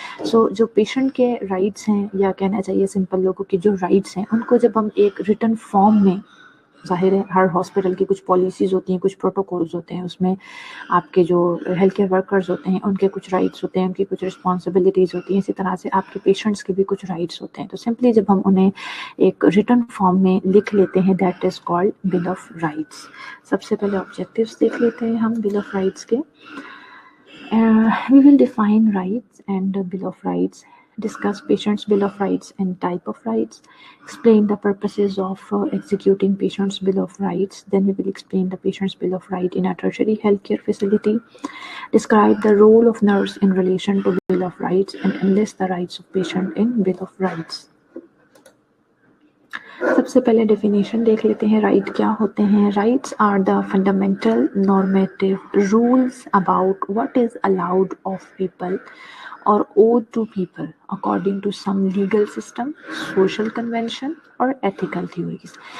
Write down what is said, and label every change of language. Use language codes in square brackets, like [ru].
[hi] सो जो पेशेंट के राइट्स हैं, या कहना चाहिए सिंपल लोगों के जो राइट्स हैं, उनको जब हम एक रिटन फॉर्म में, ज़ाहिर है हर हॉस्पिटल की कुछ पॉलिसीज़ होती हैं, कुछ प्रोटोकॉल्स होते हैं, उसमें आपके जो हेल्थ केयर वर्कर्स होते हैं उनके कुछ राइट्स होते हैं, उनकी कुछ रिस्पॉन्सिबिलिटीज़ होती हैं, इसी तरह से आपके पेशेंट्स के भी कुछ राइट्स होते हैं। तो सिंपली जब हम उन्हें एक रिटन फॉर्म में लिख लेते हैं, [en] That is called bill of rights. [hi] सबसे पहले ऑब्जेक्टिव्स देख लेते हैं हम बिल ऑफ राइट्स के। [en] We will define rights and Bill of Rights, discuss patient's Bill of Rights and type of rights, explain the purposes of executing patient's Bill of Rights. Then we will explain the patient's Bill of Right in a tertiary healthcare facility, describe the role of nurse in relation to Bill of Rights, and enlist the rights of patient in Bill of Rights. [hi] सबसे पहले definition देख लेते हैं right क्या होते हैं। [en] Rights are the fundamental normative rules about what is allowed of people और owed to people according to some legal system, social convention और ethical theories.